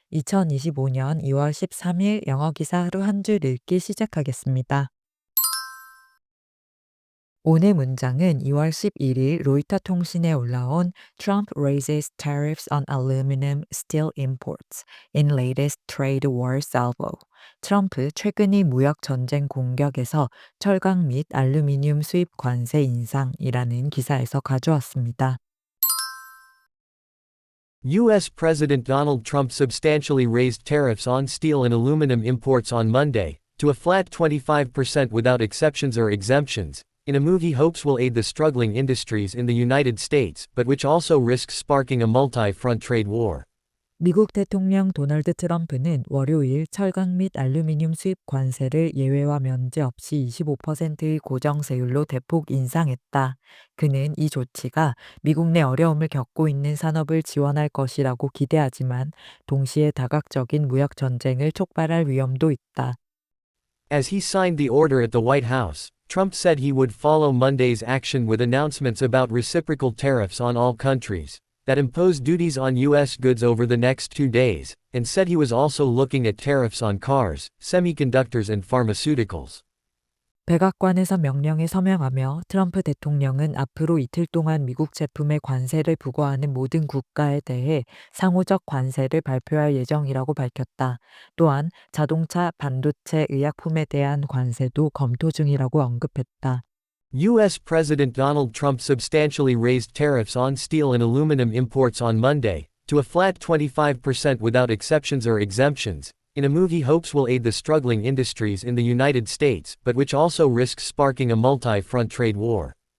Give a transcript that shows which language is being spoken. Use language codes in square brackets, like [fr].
[ko] 2025년 2월 13일 영어 기사 하루 한 줄 읽기 시작하겠습니다. 오늘 문장은 2월 11일 로이터 통신에 올라온 [en] Trump raises tariffs on aluminum steel imports in latest trade war salvo. [ko] 트럼프 최근의 무역 전쟁 공격에서 철강 및 알루미늄 수입 관세 인상이라는 기사에서 가져왔습니다. [en] U.S. President Donald Trump substantially raised tariffs on steel and aluminum imports on Monday, to a flat 25% without exceptions or exemptions, in a move he hopes will aid the struggling industries in the United States but which also risks sparking a multi-front trade war. [ko] 미국 대통령 도널드 트럼프는 월요일 철강 및 알루미늄 수입 관세를 예외와 면제 없이 25%의 고정세율로 대폭 인상했다. 그는 이 조치가 미국 내 어려움을 겪고 있는 산업을 지원할 것이라고 기대하지만 동시에 다각적인 무역 전쟁을 촉발할 위험도 있다. [en] As he signed the order at the White House, Trump said he would follow Monday's action with announcements about reciprocal tariffs on all countries that impose duties on U.S. goods over the next 2 days, and said he was also looking at tariffs on cars, semiconductors and pharmaceuticals. [ko] 백악관에서 명령에 서명하며 트럼프 대통령은 앞으로 이틀 동안 미국 제품에 관세를 부과하는 모든 국가에 대해 상호적 관세를 발표할 예정이라고 밝혔다. 또한 자동차, 반도체, 의약품에 대한 관세도 검토 중이라고 언급했다. [en] U.S. President Donald Trump substantially raised tariffs on steel and aluminum imports on Monday, to a flat 25% without exceptions or exemptions, in a move he hopes will aid the struggling industries in the United States but which also risks sparking a multi-front trade war.